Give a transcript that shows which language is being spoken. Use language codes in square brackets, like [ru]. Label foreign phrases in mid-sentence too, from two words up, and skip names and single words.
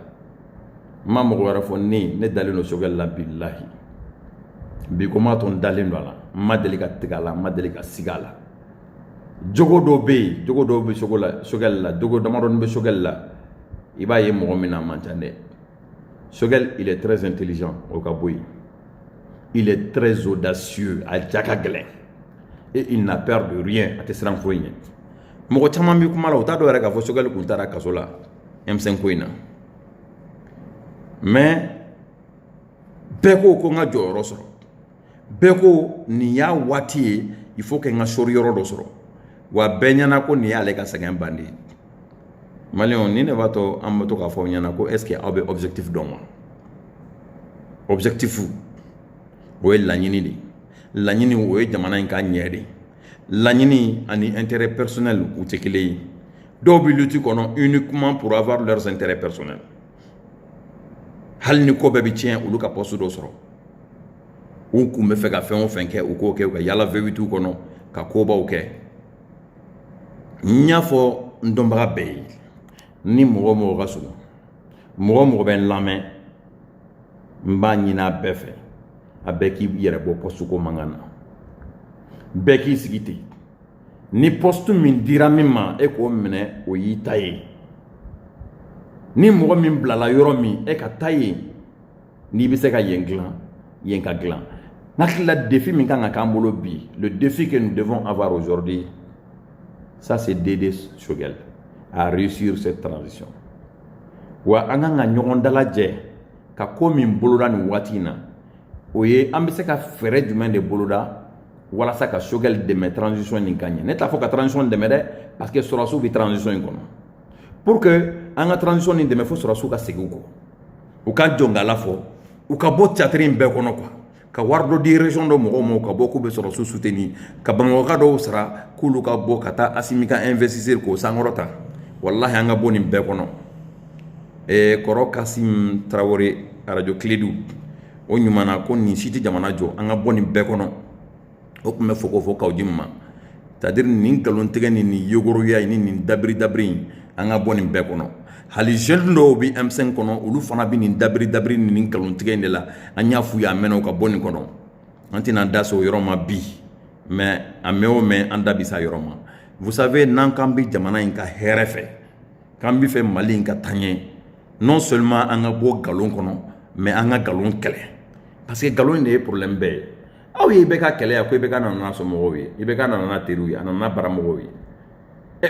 [bm] N ma mɔgɔ wɛrɛ fɔ ne dalen don sogɛli la bilahi. Bi ko ma to n dalen don a la, n ma deli ka tigɛ a la, n ma deli ka sigi a la. Jogo dɔw bɛ sogɛli la, jogo damadɔni bɛ sogɛli la, i b'a ye mɔgɔ min na a man ca dɛ. Sogɛli, [fr] il est très intelligent, [bm] o ka bɔ yen. [fr] Il est très audacieux, [bm] a ja ka gɛlɛn. [fr] Et il n'a peur de rien, [bm] a tɛ siran foyi ɲɛ. Mɔgɔ caman bɛ kuma la, u t'a dɔn yɛrɛ k'a fɔ sogɛli kun taara kaso la M5 ko in na. Mais bɛɛ ko n ka jɔyɔrɔ sɔrɔ. Bɛɛ ko nin y'a waati ye, [fr] il faut que [bm] n ka sori yɔrɔ dɔ sɔrɔ. Wa bɛɛ ɲɛna ko nin y'ale ka sɛgɛn bandi. Maliyɛnw, ni ne b'a to an bɛ to k'a fɔ aw ɲɛna ko [fr] est ce que [bm] aw bɛ objectif dɔn wa? Objectif o ye laɲini de. Laɲini o ye jamana in ka ɲɛ de. Laɲini ani [fr] intérêt personnel [bm] u tɛ kelen ye. Dɔw bɛ lutte kɔnɔ [fr] uniquement pour avoir leurs intérêts personnels. [bm] Hali ni ko bɛɛ bɛ tiɲɛ olu ka poste dɔ sɔrɔ. U kun bɛ fɛ ka fɛn o fɛn kɛ u k'o kɛ, u ka yala V8 kɔnɔ ka kobaw kɛ. N y'a fɔ n dɔnbaga bɛɛ ye, ni mɔgɔ ka surun, mɔgɔ bɛ n lamɛn, n b'a ɲini a bɛɛ fɛ, a bɛɛ k'i yɛrɛ bɔ poste ko mankan na. Bɛɛ k'i sigi ten. Ni poste min dira min ma, e k'o minɛ, o y'i ta ye. Ni mɔgɔ min bilala yɔrɔ min, e ka taa yen, n'i bɛ se ka yen dilan, yen ka dilan. N hakili la défi min kan ka k'an bolo bi, [fr] le défi que nous devons avoir aujourd'hui, ça c'est d'aider Sogɛli à réussir cette transition. [bm] Wa an kan ka ɲɔgɔn dalajɛ ka ko min boloda nin waati in na, o ye an bɛ se ka fɛɛrɛ jumɛn de boloda walasa ka Sogɛli dɛmɛ transition nin ka ɲɛ. Ne t'a fɔ ka transition dɛmɛ dɛ, parce que sɔrɔsiw bɛ transition in kɔnɔ. [fr] Pour que [bm] an ka transition nin dɛmɛ, fo sɔrɔsiw ka segin u kɔ. U ka jɔngala fɔ, u ka bɔ théâtre in bɛɛ kɔnɔ quoi. Ka wari dɔ di région dɔ mɔgɔw ma, ka bɔ k'u bɛ sɔrɔsiw soutenir, ka Bamakɔka dɔw sara k'olu ka bɔ ka taa Asimi ka investisseur k'o sankɔrɔta. Wallahi an ka bɔ nin bɛɛ kɔnɔ. Kɔrɔ Kasim Traoré radio Kiledu, o ɲumana ko nin si tɛ jamana jɔ, an ka bɔ nin bɛɛ kɔnɔ. O tun bɛ fɔ ko fɔ Kaoudim ma. C'est-à-dire nin nkalontigɛ ni nin yogoroya ni nin dabiri in, an ka bɔ nin bɛɛ kɔnɔ. Hali jeune dɔw bɛ M5 kɔnɔ, olu fana bɛ nin dabiri ni nin nkalontigɛ in de la. An y'a f'u ye a mɛnna u ka bɔ nin kɔnɔ. An tɛna da se o yɔrɔ ma bi, mais a mɛn o mɛn an da bɛ se a yɔrɔ ma. [fr] Vous savez, [bm] n'an k'an bɛ jamana in ka hɛrɛ fɛ, k'an bɛ fɛ Mali in ka taa ɲɛ, [fr] non seulement [bm] an ka bɔ nkalon kɔnɔ, mais an ka nkalon kɛlɛ. Parce que nkalon in de ye problème bɛɛ ye. Aw ye bɛɛ ka kɛlɛ ya ko i bɛ ka nana somɔgɔw ye, i bɛ ka nana teriw ye, a nana baramɔgɔw ye.